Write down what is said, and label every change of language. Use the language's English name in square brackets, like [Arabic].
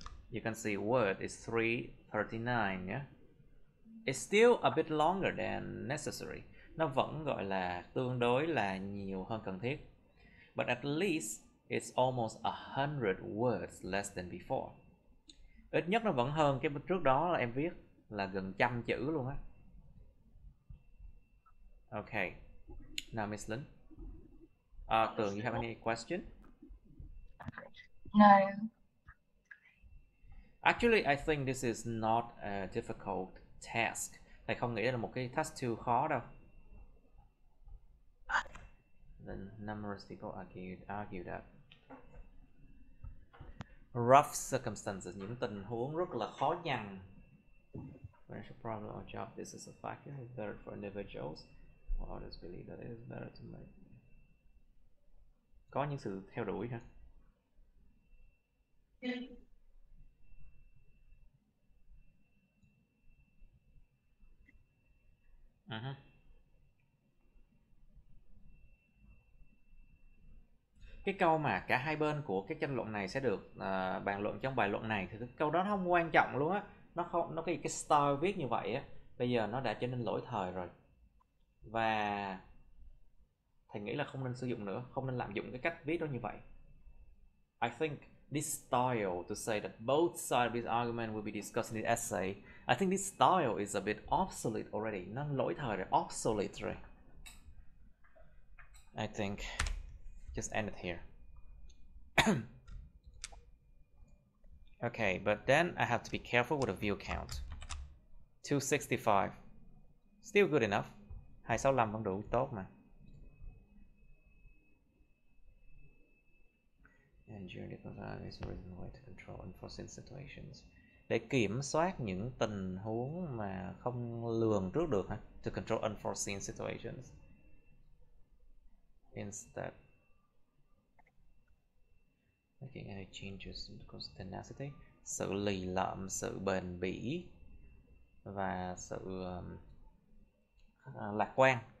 [English] You can see word is 339 nhé. It's still a bit longer than necessary. [Vietnamese] Nó vẫn gọi là tương đối là nhiều hơn cần thiết. [English] But at least it's almost 100 words less than before. [Vietnamese] Ít nhất nó vẫn hơn cái trước đó là em viết là gần 100 chữ luôn á. [English] Okay. Now Miss Linh. Tường, you have any question? No. Actually, I think this is not a difficult task. [Vietnamese] Thầy không nghĩ đây là một cái task too khó đâu. [English] The numerous people argue that. Rough circumstances, [Vietnamese] những tình huống rất là khó nhằn. [English] Financial problem or job, this is a factor. It's better for individuals. Or others believe that it is better to make. [Vietnamese] Có những sự theo đuổi hả? Cái câu mà cả hai bên của cái tranh luận này sẽ được bàn luận trong bài luận này thì cái câu đó nó không quan trọng luôn á. Nó cái style viết như vậy á, bây giờ nó đã trở nên lỗi thời rồi. Và thầy nghĩ là không nên sử dụng nữa, không nên lạm dụng cái cách viết đó như vậy. [English] I think this style to say that both sides of this argument will be discussed in the essay, I think this style is a bit obsolete already. [Vietnamese] Nó lỗi thời rồi, obsolete rồi. [English] I think just end it here. Okay, but then I have to be careful with the view count. 265. Still good enough. [Vietnamese] 265 vẫn đủ tốt mà. [English] And during the control is a reasonable way to control unforeseen situations. [Vietnamese] Để kiểm soát những tình huống mà không lường trước được hả? [English] To control unforeseen situations. Instead, making any changes because tenacity, [Vietnamese] sự lì lợm, sự bền bỉ và sự lạc quan.